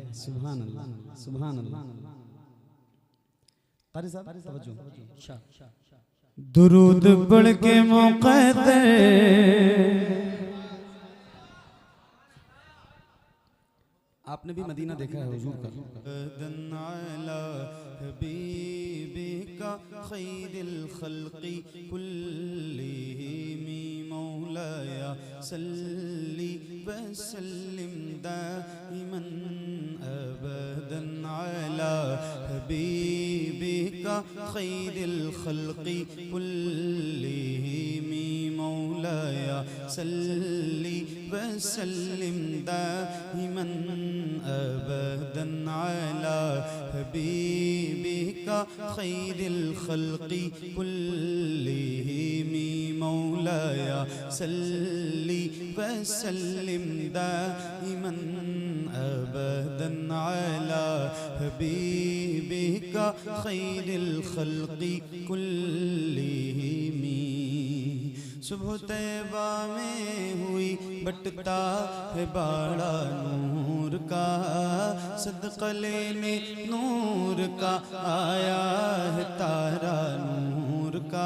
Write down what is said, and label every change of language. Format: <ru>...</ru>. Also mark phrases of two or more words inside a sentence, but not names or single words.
<ar>سبحان الله، سبحان الله.</ar> <hi>कारी साहब तवज्जो। दुरूद पढ़ के मुक़द्दर आपने भी मदीना देखा है हुजूर का।</hi> <ar>حبيبك خير الخلق كلهم مولاي صل وسلم دائما أبدا على حبيبك خير الخلق كلهم مولاي صل وسلم دائما أبدا على حبيبك خير الخلق كلهم مولاي صل وسلم دائما أبدا على حبيبك خير الخلق كلهم.</ar> <hi>सुबह तैबा में हुई बटता है बाड़ा नूर का, सदक़ा लेने नूर का आया है तारा नूर का।</hi>